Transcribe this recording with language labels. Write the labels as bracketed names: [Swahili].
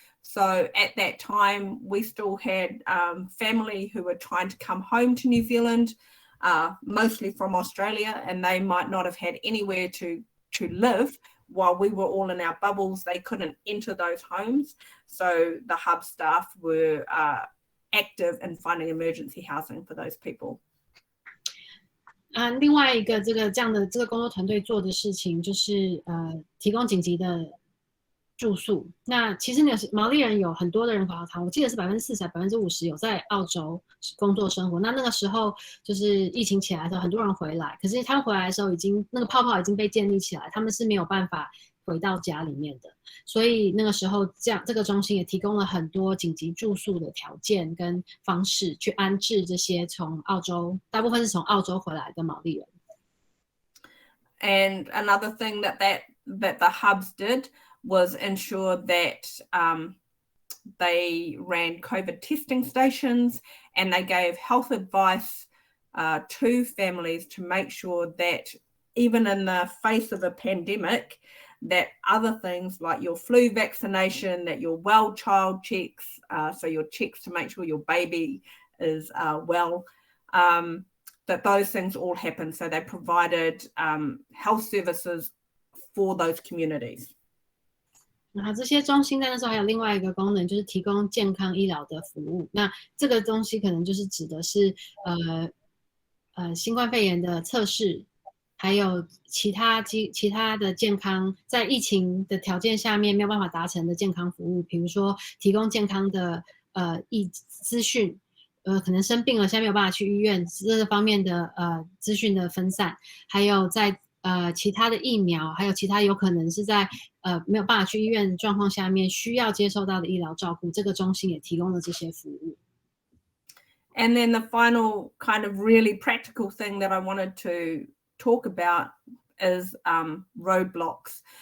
[English] So at that time, we still had family who were trying to come home to New Zealand, mostly from Australia, and they might not have had anywhere to live while we were all in our bubbles. They couldn't enter those homes. So the Hub staff were active in finding emergency housing for those people. [Chinese] 另外一个这个工作团队做的事情就是提供紧急的住宿。那其实毛利人有很多的人口我记得是40%还50%有在澳洲工作生活。那个时候就是疫情起来的时候，很多人回来，可是他们回来的时候那个泡泡已经被建立起来，他们是没有办法回到家里面的。所以那个时候这个中心也提供了很多紧急住宿的条件跟方式，去安置这些大部分是从澳洲回来的毛利人。 [English] And another thing that the hubs did was ensure that they ran COVID testing stations, and they gave health advice to families to make sure that even in the face of a pandemic, that other things like your flu vaccination, that your well child checks, so your checks to make sure your baby is well, that those things all happen. So they provided health services for those communities. [Chinese] 然后这些中心在那时候还有另外一个功能，就是提供健康医疗的服务。那这个东西可能就是指的是新冠肺炎的测试，还有其他的健康，在疫情的条件下面没有办法达成的健康服务，比如说提供健康的资讯，可能生病了现在没有办法去医院，这方面的资讯的分散，还有在其他的疫苗，还有其他有可能是在没有办法去医院的状况下面需要接受到的医疗照顾，这个中心也提供了这些服务。 [English] And then the final kind of really practical thing that I wanted to talk about is roadblocks.